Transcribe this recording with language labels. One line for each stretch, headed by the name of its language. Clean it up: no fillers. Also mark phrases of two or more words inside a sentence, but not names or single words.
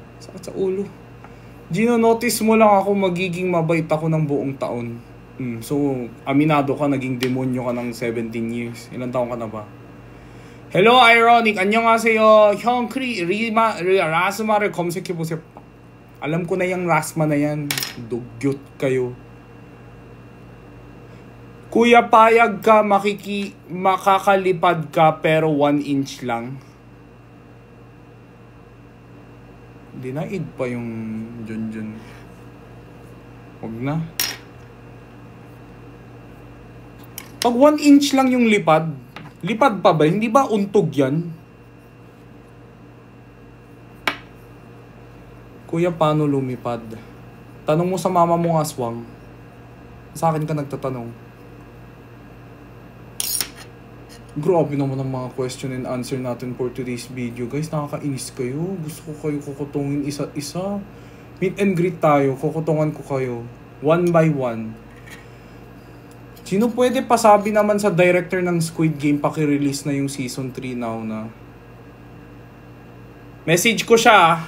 Filipino: Sakit sa ulo. Gino, notice mo lang ako magiging mabait ako ng buong taon. So, aminado ka, naging demonyo ka ng 17 years. Ilang taon ka na ba? Hello, Ironic.
Korean: 안녕하세요. 형, 라스마를 검색해보세요.
Filipino: Alam ko na yung Rasma na yan. Dugyot kayo. Kuya, payag ka, makakalipad ka, pero 1 inch lang. Dinaid pa yung Junjun. Huwag na. Pag 1 inch lang yung lipad, lipad pa ba? Hindi ba untog yan? Kuya, paano lumipad? Tanong mo sa mama mo, aswang. Sa akin ka nagtatanong. Grabe naman ang mga
English: question and answer
Filipino: natin for today's video. Guys, nakakainis kayo. Gusto ko kayo kukutungin isa't isa.
English: Meet and greet
Filipino: tayo. Kukutungan ko kayo.
English: 1 by 1.
Filipino: Sino pwede pasabi naman sa director ng Squid Game paki-release na yung season 3 now na? Message ko siya.